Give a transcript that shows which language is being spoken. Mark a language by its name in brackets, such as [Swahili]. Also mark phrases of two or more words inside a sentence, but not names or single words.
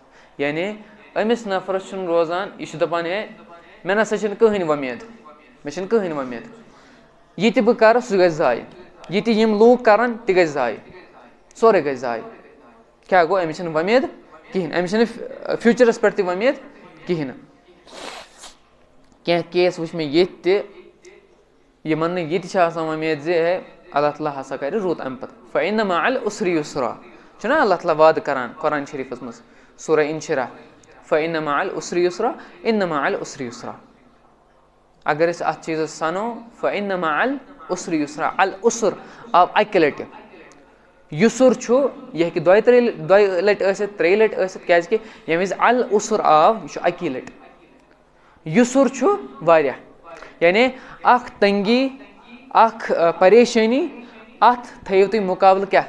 [Kashmiri] یعنی أمِس نفرَس چھُنہٕ روزان, یہِ چھُ دَپان ہے مےٚ نہ سا چھِنہٕ کٕہٕنۍ وۄمید, مےٚ چھِنہٕ کٕہٕنۍ وۄمید, یہِ تہِ بہٕ کَرٕ سُہ گژھِ ضایہِ, یہِ تہِ یِم لوٗکھ کَرَن تہِ گژھِ ضایہِ, سورُے گژھِ ضایہِ. کیٛاہ گوٚو؟ أمِس چھِنہٕ وۄمید کِہیٖنۍ, أمِس چھِنہٕ فیوٗچرَس پٮ۪ٹھ تہِ وۄمید کِہیٖنۍ نہٕ. کینٛہہ کیس وٕچھ مےٚ ییٚتہِ تہِ یِمَن نہٕ یہِ تہِ چھِ آسان وۄمید زِ ہے اللہ تعالیٰ ہسا کَرِ رُت اَمہِ پَتہٕ. [Arabic] فَإِنَّ مَعَ الْعُسْرِ یُسْرًا [Kashmiri] چھُنہ اللہ تعالیٰ وعدٕ کَران قرآن شریٖفَس منٛز سورہ اِنشِرا, [Arabic] فَإِنَّ مَعَ الْعُسْرِ یُسْرًا اِنَّ مَعَ الْعُسْرِ یُسْرًا. [Kashmiri] اگر أسۍ اَتھ چیٖزَس سَنو [Arabic] فَإِنَّ مَعَ الْعُسْرِ یُسْرًا, [Kashmiri] العُسر آو اَکہِ لَٹہِ, یُسُر چھُ یہِ ہیٚکہِ دۄیہِ لَٹہِ ٲسِتھ, 3 لَٹہِ ٲسِتھ, کیٛازِکہِ ییٚمہِ وِزِ العُسر آو یہِ چھُ اَکی لَٹہِ. یُسُر چھُ واریاہ, یعنی اَکھ تنٛگی, اَکھ پریشٲنی, اَتھ تھٲیِو تُہۍ مُقابلہٕ کیٛاہ؟